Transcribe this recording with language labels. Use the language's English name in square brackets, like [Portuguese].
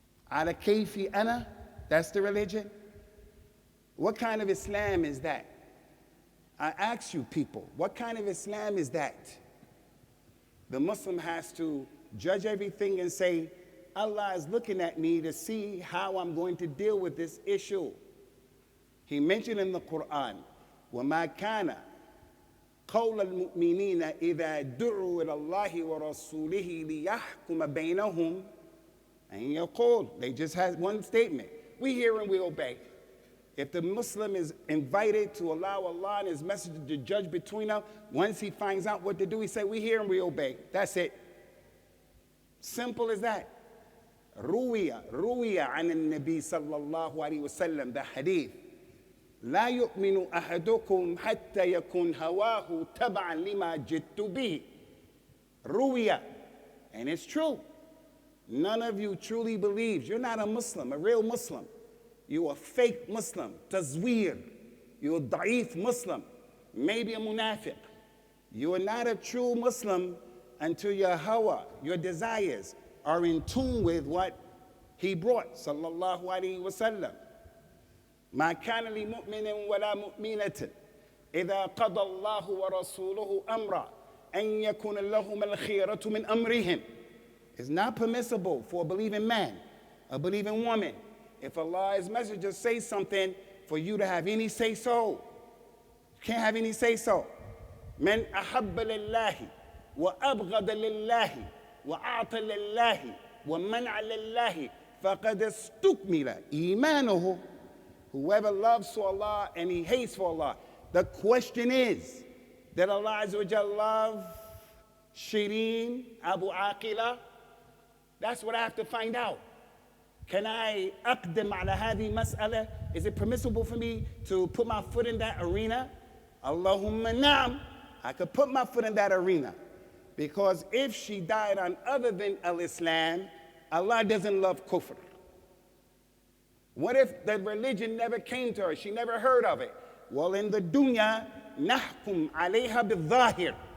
[Arabic] Ala kayfi ana, [English] that's the religion. What kind of Islam is that? I ask you people, what kind of Islam is that? The Muslim has to judge everything and say, Allah is looking at me to see how I'm going to deal with this issue. He mentioned in the Quran, [Arabic] وَمَا كَانَ قَوْلَ الْمُؤْمِنِينَ إِذَا دُعُوا إِلَى اللَّهِ وَرَسُولِهِ لِيَحْكُمَ بَيْنَهُمْ أَن يَقُولُ. [English] They just had one statement. We hear and we obey. If the Muslim is invited to allow Allah and His Messenger to judge between them, once he finds out what to do, he say, we hear and we obey. That's it. Simple as that. [Arabic] روي عن النبي صلى الله عليه وسلم, [English] the hadith. [Arabic] لا يؤمن أحدكم حتى يكون هواه تبعا لما جئت به. روي. [English] And it's true. None of you truly believes. You're not a Muslim, a real Muslim. You're a fake Muslim, tazweer. You're a da'if Muslim, maybe a munafiq. You are not a true Muslim until your hawa, your desires, are in tune with what he brought, [Arabic] sallallahu alayhi wa sallam. ما كان لمؤمن ولا مؤمنة إذا قضى الله ورسوله أمرا أن يكون لهم الخيرة من أمرهم. [English] It's not permissible for a believing man, a believing woman, if Allah's messenger says something, for you to have any say-so. You can't have any say-so. [Arabic] من أحب لله وأبغض لله وأعطى لله ومنع لله فقد استكمل إيمانه. [English] Whoever loves for Allah and he hates for Allah. The question is, did Allah Azza wa Jalla love Shireen Abu Aqila? That's what I have to find out. Can I [Arabic] أقدم على هذه مسألة? [English] Is it permissible for me to put my foot in that arena? [Arabic] Allahumma na'am. [English] I could put my foot in that arena. Because if she died on other than al-Islam, Allah doesn't love kufr. What if the religion never came to her? She never heard of it. Well, in the dunya, [Arabic] nahkum alayha bil-zahir.